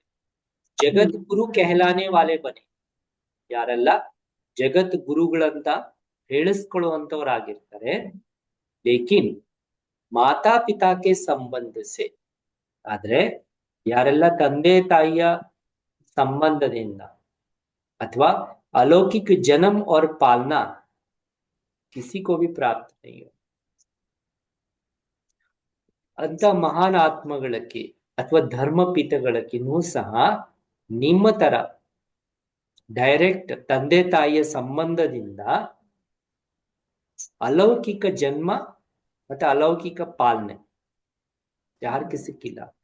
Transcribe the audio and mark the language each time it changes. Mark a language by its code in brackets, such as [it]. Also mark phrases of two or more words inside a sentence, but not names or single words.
[hi] जगत गुरु कहलाने वाले बने, [kn] ಯಾರೆಲ್ಲ ಜಗತ್ ಗುರುಗಳಂತ ಹೇಳಿಸ್ಕೊಳ್ಳುವಂತವರಾಗಿರ್ತಾರೆ. ಲೇಕಿನ್ ಮಾತಾ ಪಿತಾಕ್ಕೆ ಸಂಬಂಧಿಸಿ, ಆದ್ರೆ ಯಾರೆಲ್ಲ ತಂದೆ ತಾಯಿಯ ಸಂಬಂಧದಿಂದ ಅಥವಾ [hi] अलौकिक जन्म और पालना किसी को भी प्राप्त नहीं है. [kn] ಅಂತ ಮಹಾನ್ ಆತ್ಮಗಳಕ್ಕೆ ಅಥವಾ ಧರ್ಮಪಿತಗಳಕ್ಕಿನೂ ಸಹ ನಿಮ್ಮ ತರ ಡೈರೆಕ್ಟ್ ತಂದೆ ತಾಯಿಯ ಸಂಬಂಧದಿಂದ ಅಲೌಕಿಕ ಜನ್ಮ ಮತ್ತೆ ಅಲೌಕಿಕ ಪಾಲನೆ ಯಾರಿಗೆ ಸಿಕ್ಕಿಲ್ಲ.